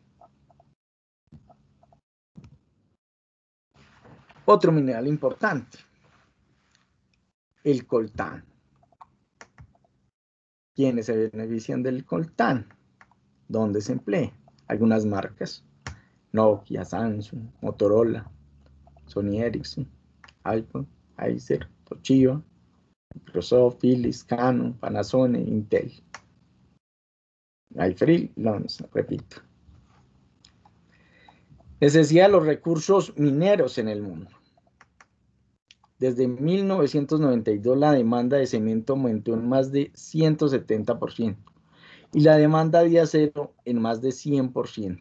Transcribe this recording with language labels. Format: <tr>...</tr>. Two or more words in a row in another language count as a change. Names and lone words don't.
<es>Otro mineral importante, el coltán. ¿Quiénes se benefician del coltán? ¿Dónde se emplea? Algunas marcas: Nokia, Samsung, Motorola, Sony Ericsson, iPhone, Acer, Toshiba, Microsoft, Philips, Canon, Panasonic, Intel. Hay freelance, repito. Necesidad de los recursos mineros en el mundo. Desde 1992 la demanda de cemento aumentó en más de 170% y la demanda de acero en más de 100%.</es>